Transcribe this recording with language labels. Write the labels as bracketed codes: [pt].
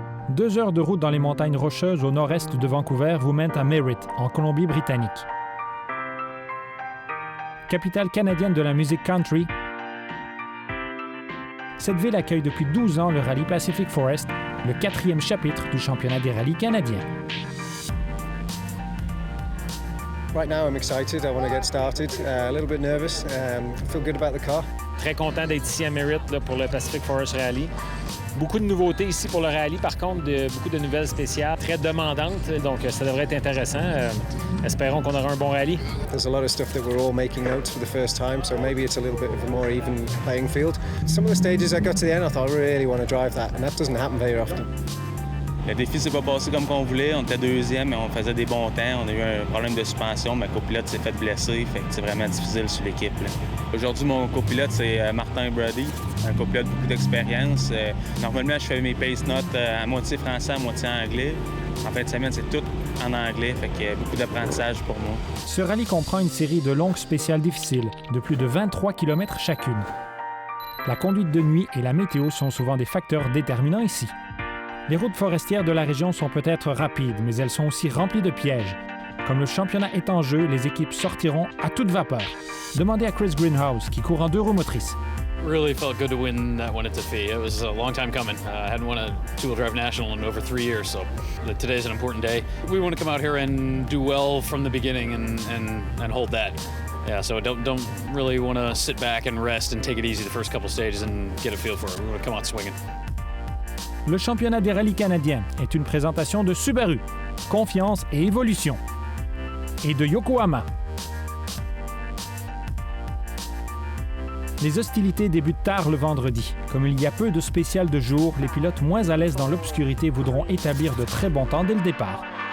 [fr] Deux heures de route dans les montagnes rocheuses au nord-est de Vancouver vous mènent à Merritt, en Colombie-Britannique. Capitale canadienne de la musique country, cette ville accueille depuis 12 ans le Rallye Pacific Forest, le 4e chapitre du championnat des rallyes canadiens. [en] Right now I'm excited, I want to get started, a little bit nervous, I feel good about the car. [fr] Très content d'être ici à Merritt là, pour le Pacific Forest Rally. Beaucoup de nouveautés ici pour le rallye, par contre, beaucoup de nouvelles spéciales, très demandantes, donc ça devrait être intéressant. Espérons qu'on aura un bon rallye. [en] There's a lot of stuff that we're all making notes for the first time, so maybe it's a little bit of a more even playing field. Some of the stages I got to the end, I thought I really want to drive that, and that doesn't happen very often. [fr] Le défi s'est pas passé comme qu'on voulait. On était 2e et on faisait des bons temps. On a eu un problème de suspension. Ma copilote s'est fait blesser, fait que c'est vraiment difficile sur l'équipe. Aujourd'hui, mon copilote, c'est Martin Brady, un copilote beaucoup d'expérience. Normalement, je fais mes pace notes à moitié français, à moitié anglais. En fin de semaine, c'est tout en anglais, fait qu'il y a beaucoup d'apprentissage pour moi. Ce rallye comprend une série de longues spéciales difficiles, de plus de 23 km chacune. La conduite de nuit et la météo sont souvent des facteurs déterminants ici. Les routes forestières de la région sont peut-être rapides, mais elles sont aussi remplies de pièges. Comme le championnat est en jeu, les équipes sortiront à toute vapeur. Demandez à Chris Greenhouse, qui court en 2 roues motrices. [en] Really felt good to win that one at Tafee. It was a long time coming. I hadn't won a two-wheel drive national in over 3 years, so today's an important day. We want to come out here and do well from the beginning and hold that. Yeah, so don't really want to sit back and rest and take it easy the first couple stages and get a feel for it. We want to come out swinging. [fr] Le championnat des rallyes canadiens est une présentation de Subaru, confiance et évolution, et de Yokohama. Les hostilités débutent tard le vendredi. Comme il y a peu de spéciales de jour, les pilotes moins à l'aise dans l'obscurité voudront établir de très bons temps dès le départ.